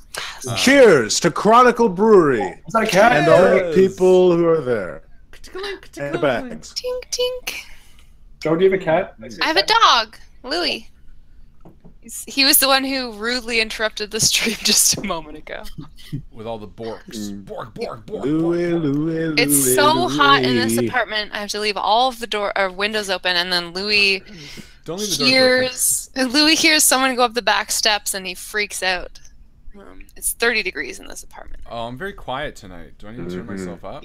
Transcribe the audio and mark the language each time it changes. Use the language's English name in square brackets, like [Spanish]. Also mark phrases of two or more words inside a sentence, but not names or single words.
[English] Cheers to Chronicle Brewery Is that a cat? and all the people who are there. And the bags. Tink, tink. Joe, do you have a cat? I have a dog, Louie. He was the one who rudely interrupted the stream just a moment ago. With all the borks. Bork, bork, bork, Louie, bork. Louie, It's so hot in this Louie. apartment. I have to leave all of the windows open, and then Louie Don't leave the doors open. Louie hears someone go up the back steps, and he freaks out. It's 30 degrees in this apartment. Oh, I'm very quiet tonight. Do I need to turn myself up?